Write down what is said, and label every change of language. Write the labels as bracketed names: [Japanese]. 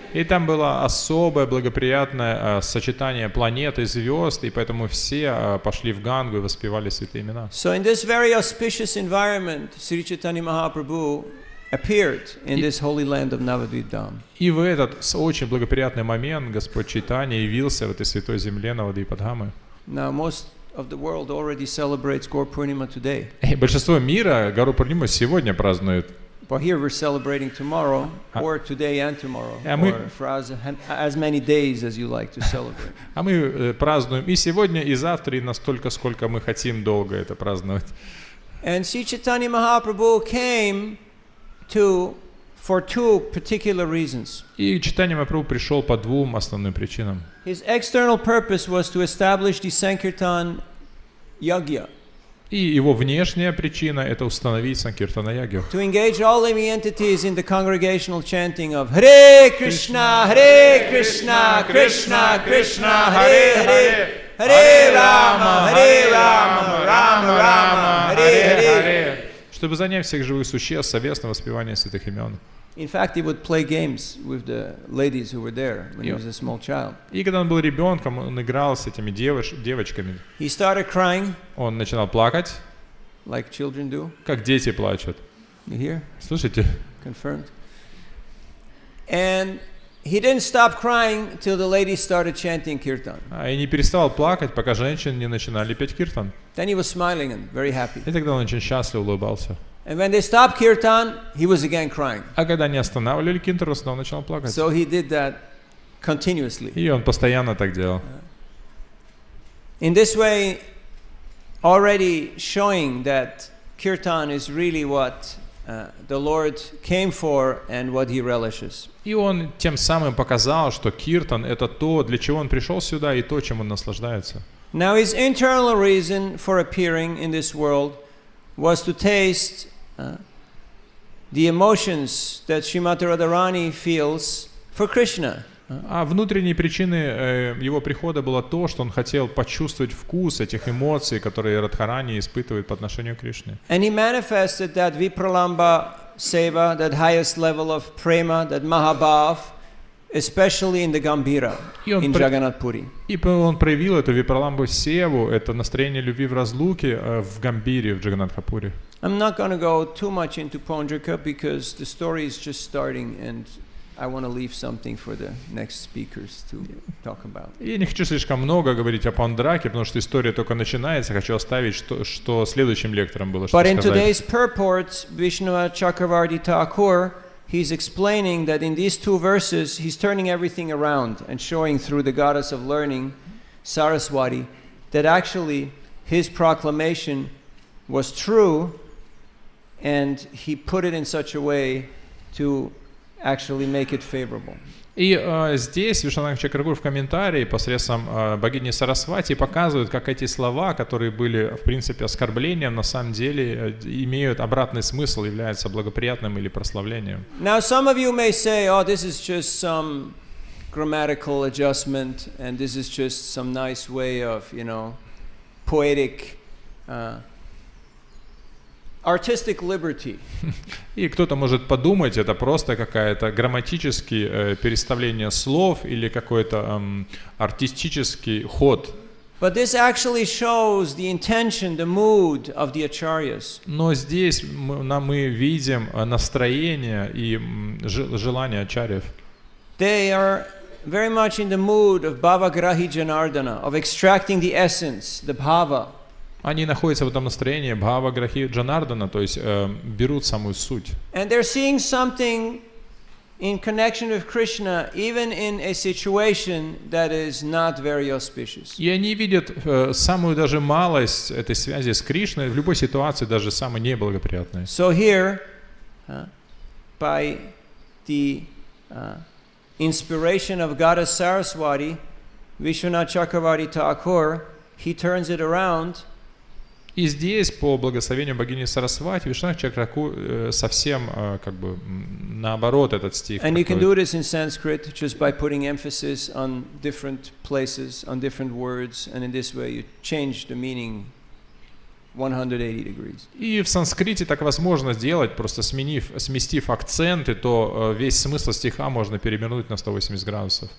[Russian] И там было особое благоприятное сочетание планет и звезд, и поэтому все пошли в Гангу и воспевали святые имена. [English] So in this very auspicious environment, Sri Chaitanya Mahaprabhu appeared in this holy land of Navadvip Dham. [Russian] И в этот очень благоприятный момент Господь Чайтанья явился в этой святой земле Навадвипадхамы. [English] Now most of the world already celebrates Gaur Purnima today. [Russian] И большинство мира Гару Пурниму сегодня празднует. [English] But here we're celebrating tomorrow, or today and tomorrow, or for as many days as you like to celebrate. [Russian] А мы празднуем и сегодня, и завтра, и настолько, сколько мы хотим долго это праздновать. [English] And Sri Chaitanya Mahaprabhu came for two particular reasons. [Russian] И Чайтанья Махапрабху пришел по двум основным причинам. [English] His external purpose was to establish the Sankirtan Yagya. [Russian] И его внешняя причина — это установить Санкиртана-ягью. [English] To engage all living entities in the congregational chanting of Hare Krishna, Hare Krishna, Krishna Krishna, Hare Hare, Hare Rama, Rama, Rama, Hare Hare. [Russian] Чтобы занять всех живых существ совместно воспевание святых имен. [English] In fact, he would play games with the ladies who were there when he was a small child. [Russian] И когда он был ребенком, он играл с этими девочками. [English] He started crying. [Russian] Он начинал плакать, [English] like children do. [Russian] Как дети плачут. [English] You hear? [Russian] Слышите? [English] Confirmed. And he didn't stop crying till the ladies started chanting kirtan. [Russian] И не переставал плакать, пока женщины не начинали петь киртан. [English] Then he was smiling and very happy. [Russian] И тогда он очень счастливо улыбался. [English] And when they stopped kirtan, he was again crying. [Russian] А когда они останавливали киртан, он снова начал плакать. [English] So he did that continuously. [Russian] И он постоянно так делал. [English] In this way, already showing that kirtan is really what the Lord came for and what he relishes. [Russian] И он тем самым показал, что киртан — это то, для чего он пришел сюда, и то, чем он наслаждается. [English] Now his internal reason for appearing in this world was to taste the emotions that Srimati Radharani feels for Krishna. [Russian] А внутренней причиной его прихода было то, что он хотел почувствовать вкус этих эмоций, которые Радхарани испытывает по отношению к Кришне. [English] And he manifested that Vipralamba Seva, that highest level of prema, that Mahabhav, especially in the Gambhira, in Jagannath Puri. [Russian] И он проявил эту Випраламбу Севу, это настроение любви в разлуке в Гамбире, в Джаганатхапуре. [English] I'm not going to go too much into Pondraka because the story is just starting and I want to leave something for the next speakers to talk about. [Russian] Я не хочу слишком много говорить о Пандраке, потому что история только начинается. Хочу оставить, что следующим лектором было что сказать. [English] But in today's [Russian] сказать. [English] purport, Vishnu Chakravarti Thakur, he's explaining that in these two verses, he's turning everything around and showing through the goddess of learning, Saraswati, that actually his proclamation was true, and he put it in such a way to actually make it favorable. [Russian] И здесь Вишванатх Чакрагур в комментарии посредством богини Сарасвати показывает, как эти слова, которые были в принципе оскорблением, на самом деле имеют обратный смысл, являются благоприятным или прославлением. [English] Now some of you may say, oh, this is just some grammatical adjustment, and this is just some nice way of, poetic artistic liberty. [Russian] И кто-то может подумать, это просто какая-то грамматическое переставление слов или какой-то артистический ход. [English] But this actually shows the intention, the mood of the acharyas. [Russian] Но здесь мы видим настроение и желание ачарьев. [English] They are very much in the mood of bhavagrahi janardana, of extracting the essence, the bhava. [Russian] Они находятся в этом настроении бхава грахи джанардана, то есть берут самую суть. [English] And they're seeing something in connection with Krishna, even in a situation that is not very auspicious. [Russian] И они видят самую даже малость этой связи с Кришной в любой ситуации, даже самой неблагоприятной. [English] So here, by the inspiration of Goddess Saraswati, Vishwanath Chakravarti Thakur, he turns it around. [Russian] И здесь, по благословению богини Сарасвати, Вишнах Чакраку совсем как бы наоборот этот стих. [English] And you can do this in Sanskrit just by putting emphasis on different places, on different words, and in this way you change the meaning 180 degrees. [Russian] И в санскрите так возможно сделать, просто сместив акценты, то весь смысл стиха можно перевернуть на 180 градусов.